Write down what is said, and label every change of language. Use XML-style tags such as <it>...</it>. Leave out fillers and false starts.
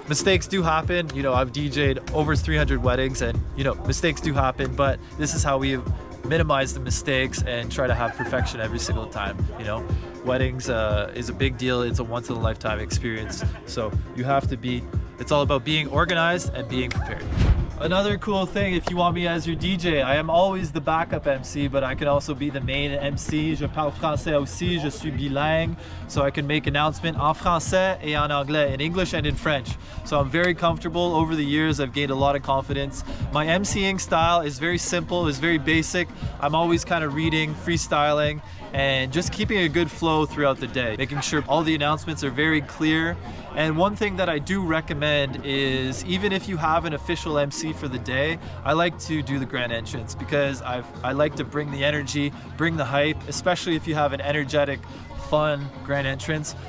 <en>Mistakes do happen. You know, I've DJ'd over 300 weddings, and you know, mistakes do happen, but this is how we minimize the mistakes and try to have perfection every single time. You know, weddings is a big deal. It's a once in a lifetime experience. So you have to it's all about being organized and being prepared. Another cool thing, if you want me as your DJ, I am always the backup MC, but I can also be the main MC.</en> <fr>Je parle français aussi, je suis bilingue,</fr> <en>so I can make announcements</en> <fr>en français et en anglais,</fr> <en>in English and in French. So I'm very comfortable. Over the years, I've gained a lot of confidence. My MCing style is very simple, is very basic. I'm always kind of reading, freestyling, and just keeping a good flow throughout the day, making sure all the announcements are very clear. And one thing that I do recommend is, even if you have an official MC for the day, I like to do the grand entrance because I like to bring the energy, bring the hype, especially if you have an energetic, fun grand entrance.</en>